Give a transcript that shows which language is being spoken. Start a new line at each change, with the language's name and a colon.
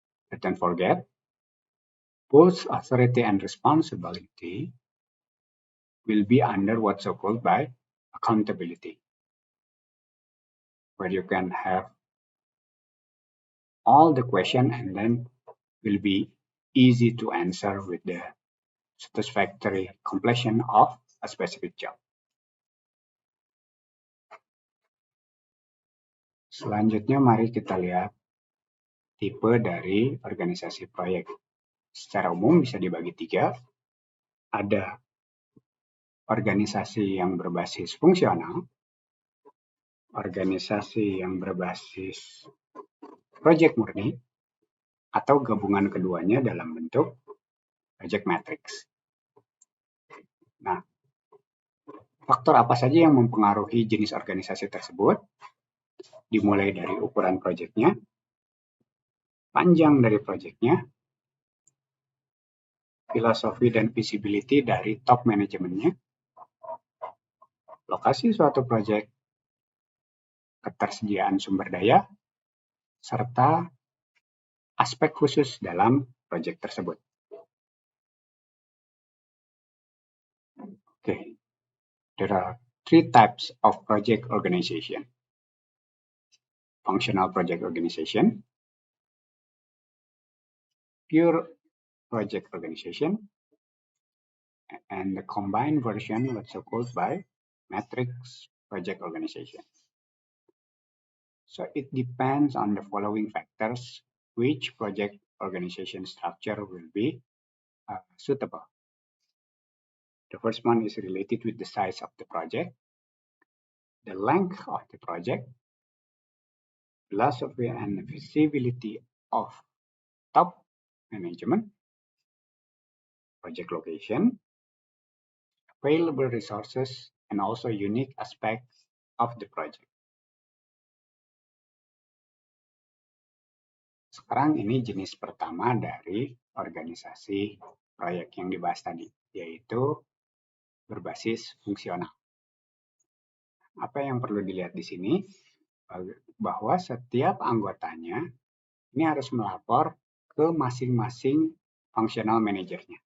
English: But don't forget, both authority and responsibility will be under what's so-called by accountability, where you can have all the question and then will be easy to answer with the satisfactory completion of a specific job.
Indonesian: Selanjutnya mari kita lihat tipe dari organisasi proyek. Secara umum bisa dibagi 3. Ada organisasi yang berbasis fungsional, organisasi yang berbasis project murni, atau gabungan keduanya dalam bentuk project matrix. Nah, faktor apa saja yang mempengaruhi jenis organisasi tersebut? Dimulai dari ukuran proyeknya, panjang dari proyeknya, filosofi dan visibility dari top manajemennya, lokasi suatu proyek, ketersediaan sumber daya, serta aspek khusus dalam proyek tersebut.
English: Okay. There are 3 types of project organization. Functional project organization, pure project organization, and the combined version also called by matrix project organization. So it depends on the following factors which project organization structure will be suitable. The first one is related with the size of the project, the length of the project, philosophy and visibility of top management, project location, available resources, and also unique aspects of the project.
Indonesian: Sekarang ini jenis pertama dari organisasi proyek yang dibahas tadi, yaitu berbasis fungsional. Apa yang perlu dilihat di sini? Bahwa setiap anggotanya ini harus melapor ke masing-masing functional manajernya.